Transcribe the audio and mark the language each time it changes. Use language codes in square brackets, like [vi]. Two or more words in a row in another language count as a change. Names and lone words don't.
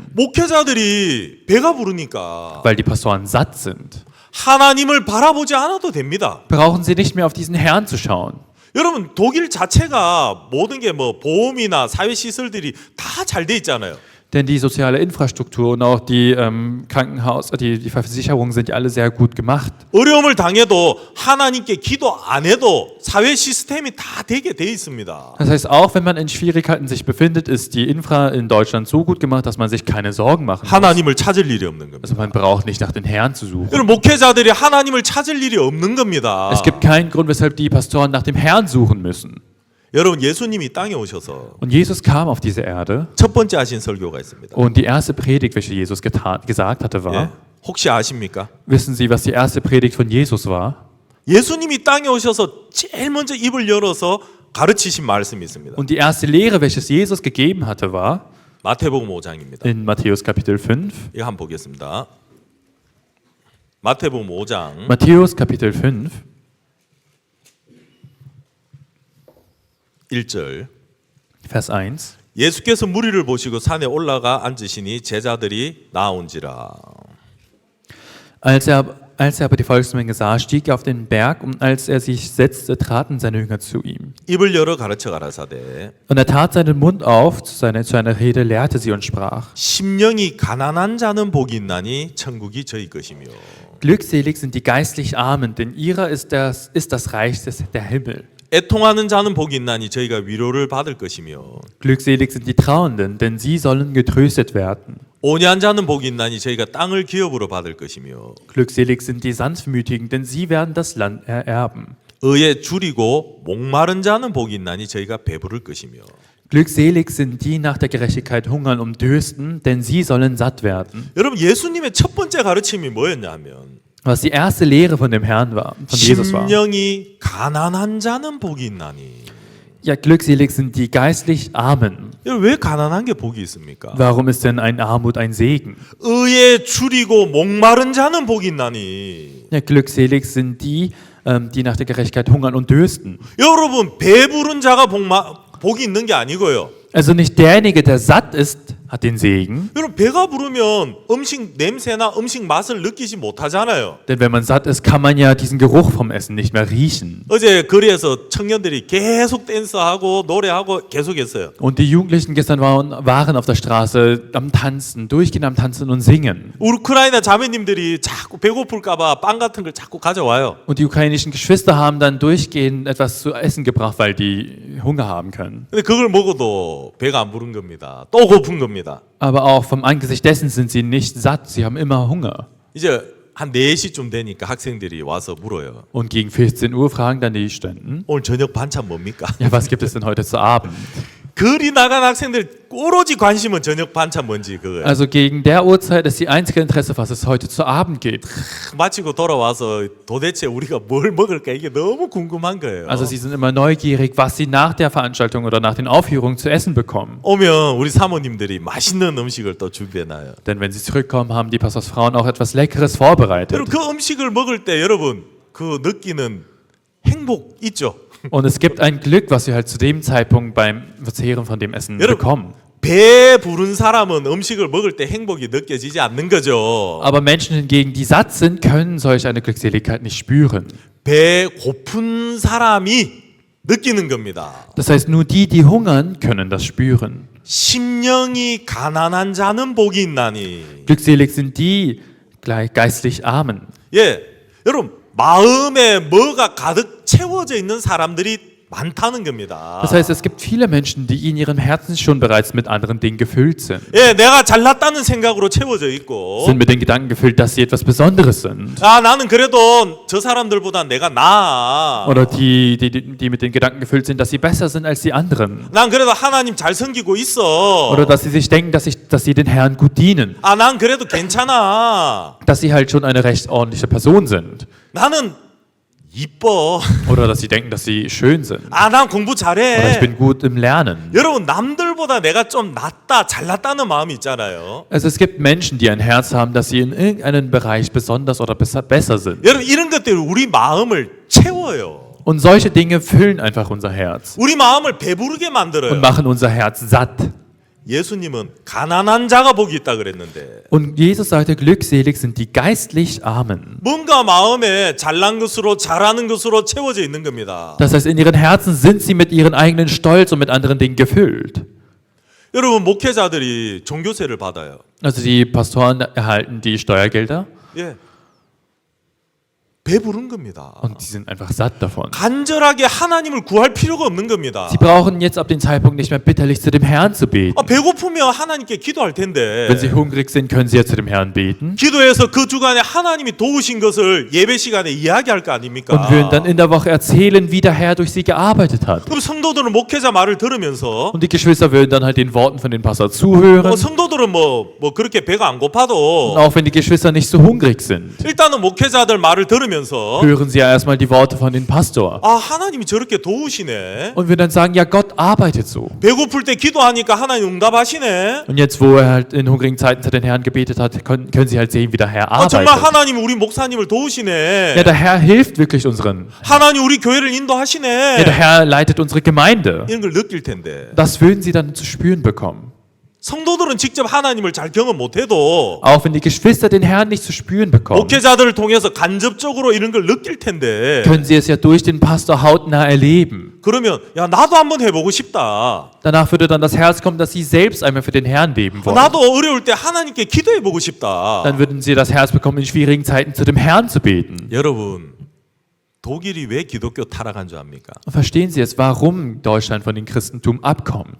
[ko] 목회자들이 배가 부르니까 [de] weil die Pastoren satt sind. [ko] 하나님을 바라보지 않아도 됩니다. [de] Brauchen sie nicht mehr auf diesen Herrn zu schauen. [ko] 여러분 독일 자체가 모든 게 뭐 보험이나 사회 시설들이 다 잘 돼 있잖아요. [de] Denn die soziale Infrastruktur und auch die Krankenhaus, die Versicherungen sind ja alle sehr gut gemacht. [ko] 어려움을 당해도 하나님께 기도 안 해도 사회 시스템이 다 되게 돼 있습니다. [de] Das heißt, auch wenn man in Schwierigkeiten sich befindet, ist die Infra in Deutschland so gut gemacht, dass man sich keine Sorgen machen muss. [ko] 하나님을 찾을 일이 없는 겁니다. [de] Also man braucht nicht nach den Herrn zu suchen. [ko] 여러분 목회자들이 하나님을 찾을 일이 없는 겁니다. [de] Es gibt keinen Grund, weshalb die Pastoren nach dem Herrn suchen müssen. [ko] 여러분 예수님이 땅에 오셔서 [de] Und Jesus kam auf diese Erde [ko] 첫 번째 하신 설교가 있습니다. [de] und die erste Predigt, welche Jesus gesagt hatte, war, [ko] 예. 혹시 아십니까? [de] wissen Sie, was die erste Predigt von Jesus war? [ko] 예수님이 땅에 오셔서 제일 먼저 입을 열어서 가르치신 말씀이 있습니다. [de] Und die erste Lehre, welches Jesus gegeben hatte, war [ko] 마태복음 5장입니다. [de] in Matthäus Kapitel 5. [ko] 이거 한번 보겠습니다. 마태복음 5장 [de] Matthäus Kapitel 5, [ko] 1절 [de] Vers 1. [ko] 예수께서 무리를 보시고 산에 올라가 앉으시니 제자들이 나온지라. [de] Als er aber die Volksmenge sah, stieg er auf den Berg, und als er sich setzte, traten seine Jünger zu ihm. [ko] 입을 열어 가르쳐 가라사대 [de] Und er tat seinen Mund auf, zu einer Rede lehrte sie und sprach: [ko] 심령이 가난한 자는 복이 있나니 천국이 저희 것이며 [de] Glückselig sind die geistlich Armen, denn ihrer ist das Reich der Himmel. [ko] 애통하는 자는 복이 있나니 저희가 위로를 받을 것이며 [de] Glückselig sind die Trauernden, denn sie sollen getröstet werden. [ko] 온유한 자는 복이 있나니 저희가 땅을 기업으로 받을 것이며 [de] Glückselig sind die Sanftmütigen, denn sie werden das Land ererben. [ko] 의에 줄이고 목마른 자는 복이 있나니 저희가 배부를 것이며 [de] Glückselig sind die nach der Gerechtigkeit hungern und dürsten, denn sie sollen satt werden. [ko] 여러분 예수님의 첫 번째 가르침이 뭐였냐면 [de] Was die erste Lehre von dem Herrn war, von Jesus war. [ko] 심령이 가난한 자는 복이 있나니. [de] Ja, glückselig sind die geistlich Armen. [ko] 왜 가난한 게 복이 있습니까? [de] Warum ist denn ein Armut ein Segen? [ko] 의에 줄이고 목마른 자는 복이 있나니. [de] Ja, glückselig sind die, die nach der Gerechtigkeit hungern und dürsten. [ko] 여러분 배부른 자가 복이 있는 게 아니고요. [de] Also nicht derjenige, der satt ist, hat den Segen. [ko] 여러분 배가 부르면 음식 냄새나 음식 맛을 느끼지 못하잖아요. [de] Denn wenn man satt ist, kann man ja diesen Geruch vom Essen nicht mehr riechen. [ko] 어제 거리에서 청년들이 계속 댄스하고 노래하고 계속했어요. [de] Und die Jugendlichen gestern waren auf der Straße am Tanzen, durchgehend am Tanzen und Singen. [ko] 우크라이나 자매님들이 자꾸 배고플까봐 빵 같은 걸 자꾸 가져와요. [de] Und die ukrainischen Geschwister haben dann durchgehend etwas zu essen gebracht, weil die Hunger haben können. [ko] 근데 그걸 먹어도 배가 안 부른 겁니다. 또 고픈 겁니다. [de] Aber auch vom Angesicht dessen sind sie nicht satt, sie haben immer Hunger. [ko] 이제 한 4시쯤 되니까 학생들이 와서 물어요. [de] Und gegen 14 Uhr fragen dann die Studenten, [ko] 오늘 저녁 반찬 뭡니까? [de] ja, was gibt es denn heute zu Abend? [ko] 거리 나간 학생들 오로지 관심은 저녁 반찬 뭔지 그거예요. [de] Also gegen der Uhrzeit ist die einzige Interesse, was es heute zu Abend gibt. [ko] 마치고 돌아와서 도대체 우리가 뭘 먹을까 이게 너무 궁금한 거예요. [de] Also sie sind immer neugierig, was sie nach der Veranstaltung oder nach den Aufführungen zu essen bekommen. [ko] 오면 우리 사모님들이 맛있는 음식을 또 준비해놔요. [de] Denn wenn sie zurückkommen, haben die Pastorsfrauen auch etwas Leckeres vorbereitet. [ko] 여러분 그 음식을 먹을 때 여러분 그 느끼는 행복 있죠? [de] Und es gibt ein Glück, was wir halt zu dem Zeitpunkt beim Verzehren von dem Essen bekommen. [ko] 배 부른 사람은 음식을 먹을 때 행복이 느껴지지 않는 거죠. [de] Aber Menschen hingegen, die satt sind, können solch eine Glückseligkeit nicht spüren. [ko] 배 고픈 사람이 느끼는 겁니다. [de] Das heißt, nur die, die hungern, können das spüren. [ko] 심령이 가난한 자는 복이 있나니. [de] Glückselig sind die geistlich Armen. [ko] 예, 여러분 마음에 뭐가 가득 채워져 있는 사람들이 많다는 겁니다. [de] Das heißt, es gibt viele Menschen, die in ihrem Herzen schon bereits mit anderen Dingen gefüllt sind. [ko] 예, 내가 잘났다는 생각으로 채워져 있고. [de] Sind mit den Gedanken gefüllt, dass sie etwas Besonderes sind. [ko] 아, 나는 그래도 저 사람들보다 내가 나아. [de] Oder die mit den Gedanken gefüllt sind, dass sie besser sind als die anderen. [ko] 난 그래도 하나님 잘 섬기고 있어. [de] Oder dass sie sich denken, dass sie den Herrn gut dienen. [ko] 아, 난 그래도 괜찮아. [de] Dass sie halt schon eine recht ordentliche Person sind. [ko] 나는 이뻐. [de] Oder dass sie denken, dass sie schön sind. [ko] 아, 난 공부 [de] Oder ich [ko] 잘해. [de] bin gut im Lernen. [ko] 여러분 남들보다 내가 좀 낫다, 잘났다는 마음이 있잖아요. [de] Also es gibt Menschen, die ein Herz haben, dass sie in irgendeinem Bereich besonders oder besser sind. [ko] 여러분 이런 것들이 우리 마음을 채워요. [de] Und solche Dinge füllen einfach unser Herz [ko] 우리 마음을 배부르게 만들어요. [de] und machen unser Herz satt. [ko] 예수님은 가난한 자가 복이 있다 그랬는데 [de] Und Jesus sagte, glückselig sind die geistlich Armen. [ko] 뭔가 마음에 잘난 것으로 잘하는 것으로 채워져 있는 겁니다. [de] Das heißt, in ihren Herzen sind sie mit ihren eigenen Stolz und mit anderen Dingen gefüllt. [ko] 여러분 목회자들이 종교세를 받아요. [de] Also die Pastoren erhalten die Steuergelder [ko] 예. 배부른 겁니다. [de] und sie sind einfach satt davon. [ko] 간절하게 하나님을 구할 필요가 없는 겁니다. [de] Sie brauchen jetzt ab dem Zeitpunkt nicht mehr bitterlich zu dem Herrn zu beten. [ko] 배고프면 하나님께 기도할 텐데 [de] Wenn sie hungrig sind, können sie ja zu dem Herrn beten [ko] 기도해서 그 주간에 하나님이 도우신 것을 예배 시간에 이야기할 거 아닙니까? [de] und würden dann in der Woche erzählen, wie der Herr durch sie gearbeitet hat. [ko] 그럼 성도들은 목회자 말을 들으면서 [de] Und die Geschwister würden dann halt den Worten von den Pastor zuhören. [ko] 성도들은 뭐 k렇게 배가 안 [de] Und [ko] 고파도 [de] auch wenn die Geschwister nicht so hungrig sind, [ko] 일단은 목회자들 말을 들으면서 [de] hören sie ja erstmal die Worte von dem Pastor. [ko] 하나님이 저렇게 도우시네. [de] Und wir dann sagen, ja, Gott arbeitet so. [ko] 배고플 때 기도하니까 하나님 응답하시네. [de] Und jetzt, wo er halt in hungrigen Zeiten zu den Herrn gebetet hat, können sie halt sehen, wie der Herr [ko] 정말 [de] arbeitet. [ko] 하나님 우리 목사님을 도우시네. [de] Ja, der Herr hilft wirklich unseren. [ko] 하나님 우리 교회를 [de] Ja, [ko] 인도하시네. [de] der Herr leitet unsere Gemeinde. [ko] 이런 걸 느낄 텐데 [de] Das würden sie dann zu spüren bekommen. [ko] 성도들은 직접 하나님을 잘 경험 못해도 [de] Auch wenn die Geschwister den Herrn nicht zu spüren bekommen, [ko] 목회자들을 통해서 간접적으로 이런 걸 느낄 텐데 [de] können sie es ja durch den Pastor hautnah erleben. [ko] 그러면 야 나도 한번 해보고 싶다. [de] Danach würde dann das Herz kommen, dass sie selbst einmal für den Herrn leben wollen. [ko] 나도 어려울 때 하나님께 기도해보고 싶다. [de] Dann würden sie das Herz bekommen, in schwierigen Zeiten zu dem Herrn zu beten. [ko] 여러분 독일이 왜 기독교 타락한 줄 압니까? [de] Und verstehen Sie jetzt, warum Deutschland von dem Christentum abkommt?